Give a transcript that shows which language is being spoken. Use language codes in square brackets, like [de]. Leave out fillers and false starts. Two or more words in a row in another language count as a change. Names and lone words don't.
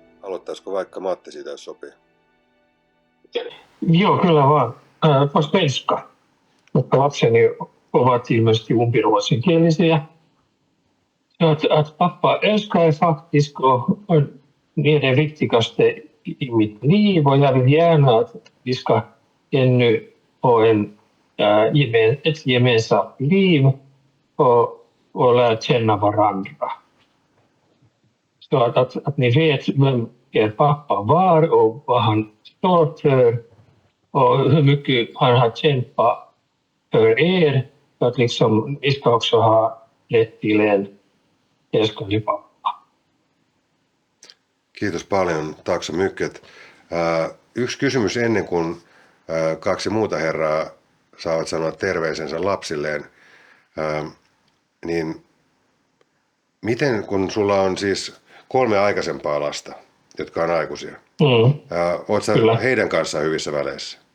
[fi] Aloittaisiko vaikka Matti siitä, jos sopii? Joo, kyllä vaan. [sv] På svenska. [fi] Mutta lapseni ovat ilmeisesti umpiruotsinkielisiä. [sv] Att pappa älskar är faktiskt och det är det viktigaste i mitt liv och jag vill gärna att vi ska ännu få ett gemensamt liv och lära känna varandra. Så att ni vet vem er pappa var och vad han står för och hur mycket han har kämpat för er. Så att liksom, vi ska också ha rätt till en älskelig pappa. [fi] Kiitos paljon, [sv] tack så mycket. [fi] Yksi kysymys ennen kuin kaksi muuta herraa saavat sanoa terveisensä lapsilleen. Niin miten, kun sulla on siis 3 aikaisempaa lasta, jotka on aikuisia, oot sä heidän kanssaan hyvissä väleissä?